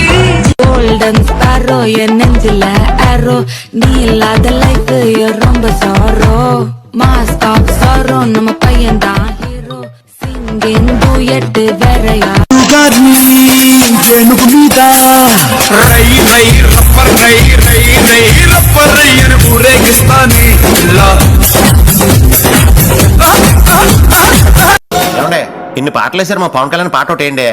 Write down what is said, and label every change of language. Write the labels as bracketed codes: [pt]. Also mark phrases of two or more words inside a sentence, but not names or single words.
[en] golden sparrow [ta] என் நெஞ்சில ஆரோ நீ இல்லாத லைஃப் ரொம்ப சாரோ மாஸ்டாப் சாரோ நம்ம பையன் தான் ஹீரோ [en] singing duet [ta] வேறயா [te] ఏనుగు మీద రై రై రప్పర్ రై రై రై రప్పర్ రయ్యను ఊరేగిస్తానే ఏమండే ఇన్ని పాటలు వేసారు మా పవన్ కళ్యాణ్ పాట ఒకటి ఏంటి